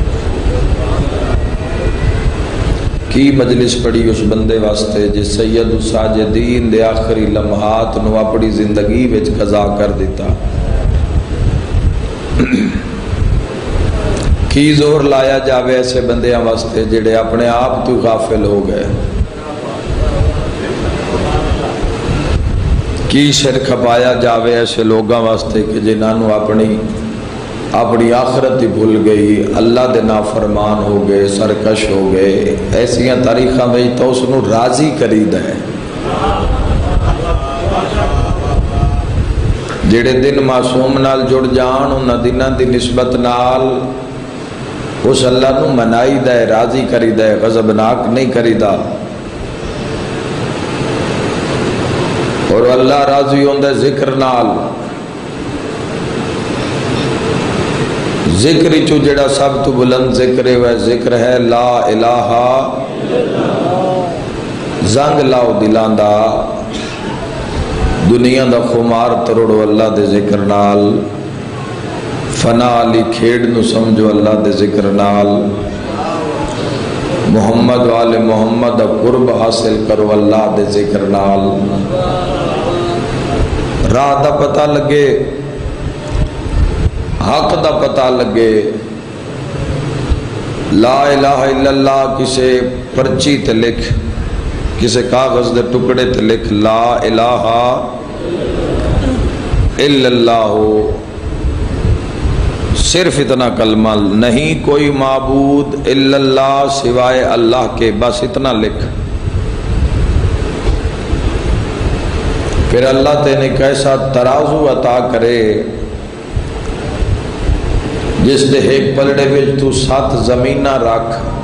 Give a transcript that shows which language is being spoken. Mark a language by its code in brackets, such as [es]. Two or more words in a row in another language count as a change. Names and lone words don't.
[pa] کی مجلس پڑھی اس بندے واسطے جس سید الساجدین دے آخری لمحات نو اپنی زندگی وچ قضا کر دیتا، کی زور لایا جاوے ایسے بندیاں واسطے جڑے اپنے آپ تو غافل ہو گئے، کی سر کھپایا جاوے ایسے لوگاں واسطے کہ جنہاں نو اپنی آخرت ہی بھول گئی، اللہ دے نافرمان ہو گئے، سرکش ہو گئے، ایسیاں تاریخاں میں تو اس نو راضی کرید ہے۔ جڑے دن معصوم نال جڑ جان انہاں دناں دی نسبت نال اس اللہ نو منائی دا ہے، راضی کریدا ہے، غضبناک نہیں کریدا، اور اللہ راضی ہوندہ ہے ذکر نال۔ ذکر چو جڑا سب تو بلند ذکر ہے، ذکر ہے [ar] لا الہ، [pa] زنگ لاؤ دلان دا، دنیا دا خمار تروڑو اللہ دے ذکر نال، فنا علی کھیڑ نو سمجھو اللہ دے ذکر نال، محمد والے محمد قرب حاصل کرو اللہ دے ذکر نال، راہ دا پتہ لگے، حق دا پتہ لگے، [ar] لا الہ الا اللہ [pa] کسے پرچی تے لکھ، کسے کاغذ دے ٹکڑے تے لکھ، [ar] لا الہ الا اللہ، [pa] صرف اتنا کلمہ، [ur] نہیں کوئی معبود الا اللہ سوائے اللہ کے، [pa] بس اتنا لکھ۔ پھر اللہ تینے کیسا ترازو عطا کرے جس دے ایک پلڑے وچ تو 7 زمینہ رکھ۔